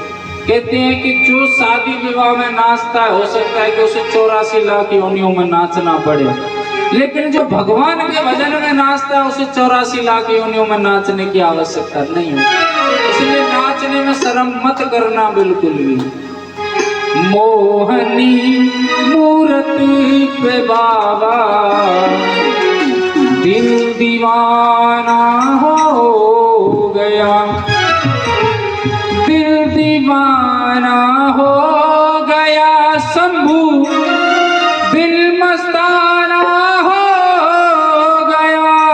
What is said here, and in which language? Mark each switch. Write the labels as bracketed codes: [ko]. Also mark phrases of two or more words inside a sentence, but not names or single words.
[hi] कहते हैं कि जो शादी विवाह में नाचता है हो सकता है कि उसे 84 लाख योनियों में नाचना पड़े, लेकिन जो भगवान के भजन में नाचता है उसे 84 लाख योनियों में नाचने की आवश्यकता नहीं है। इसलिए नाचने में शर्म मत करना बिल्कुल भी। मोहनी मूरत पे बाबा दिल दीवाना हो गया, दिल दीवाना हो गया शंभू, दिल मस्ताना हो गया।